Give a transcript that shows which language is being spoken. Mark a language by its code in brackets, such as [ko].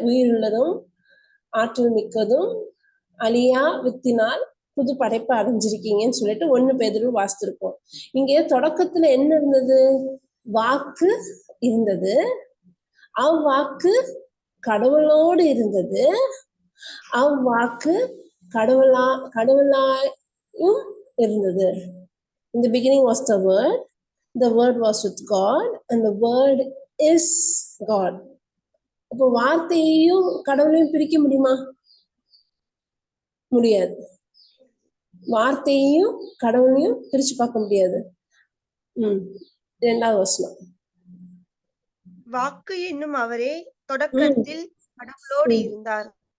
[ta] உயிருள்ளதும் ஆற்றல் மிக்கதும் அழியா வித்தினால் புது படைப்பை அடைஞ்சிருக்கீங்கன்னு சொல்லிட்டு 1 பேதுரு வாசித்திருக்கோம். இங்க தொடக்கத்துல என்ன இருந்தது? வாக்கு இருந்தது, அவ்வாக்கு கடவுளோடு இருந்தது, அவ்வாக்கு கடவுளாயும் இருந்தது. [en] In the beginning was the word was with God, and the word is God. [ta] அப்போ வார்த்தையையும் கடவுளையும் பிரிக்க முடியுமா? முடியாது. வார்த்தையையும் கடவுளையும் பிரிச்சு பார்க்க முடியாது. 2வது வசனம். வாக்கு என்னும் அவரே தொடக்கத்தில் கடவுளோடு இருந்தார்.